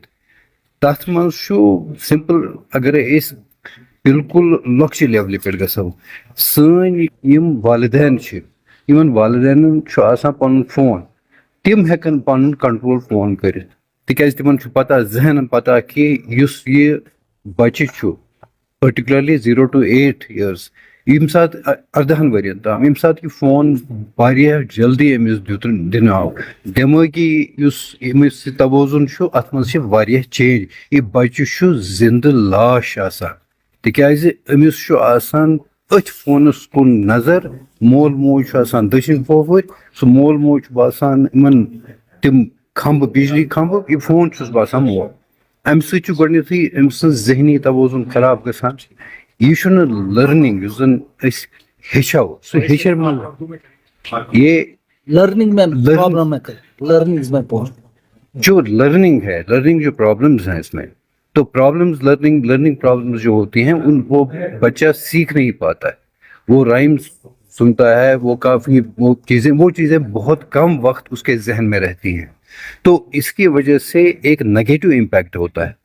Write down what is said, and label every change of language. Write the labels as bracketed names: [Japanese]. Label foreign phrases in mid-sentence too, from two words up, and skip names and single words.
[Kashmiri] تتھ منٛز چھُ سمپل اگرے أسۍ بالکل لۄکچہِ لیولہِ پٮ۪ٹھ گژھو. سٲنۍ یِم والدین چھِ یِمن والدینن چھُ آسان پنُن فون, تِم ہٮ۪کن پنُن کنٹرول فون کٔرِتھ تِکیازِ تِمن چھُ پتہ ذہنن پتہ کہِ یُس یہِ بچہِ چھُ پٔرٹِکیوٗلرلی [English] 0 to 8 years [Kashmiri] ییٚمہِ ساتہٕ 18 ؤرین تام ییٚمہِ ساتہٕ یہِ فون واریاہ جلدی أمِس دِنہٕ آو, دٮ۪مٲغی یُس أمِس توازُن چھُ اتھ منٛز چھِ واریاہ چینج. یہِ بچہِ چھُ زندٕ لاش آسان تِکیازِ أمِس چھُ آسان أتھۍ فونس کُن نظر. مول موج چھُ آسان دٔچھِنۍ کھووٕرۍ, سُہ مول موج چھُ باسان یِمن تِم کھمبہٕ بجلی کھمبہٕ, یہِ فون چھُس باسان مول. امہِ سۭتۍ چھُ گۄڈٕنیتھٕے أمۍ سٕنٛز ذہنی توازُن خراب گژھان. یہِ چھُنہٕ لٔرنِنگ یُس زن أسۍ ہیٚچھو سُہ ہیٚچھِ یہ [Urdu] لرننگ میں پرابلم ہے, لرننگ میں جو لرننگ ہے, لرننگ جو پرابلمس ہیں اس میں, تو [English] problems learning problems [Urdu] جو ہوتی ہیں ان وہ بچہ سیکھ نہیں پاتا ہے. وہ رائمس سنتا ہے, وہ کافی وہ چیزیں بہت کم وقت اس کے ذہن میں رہتی ہیں, تو اس کی وجہ سے ایک [English] negative impact [Urdu] ہوتا ہے.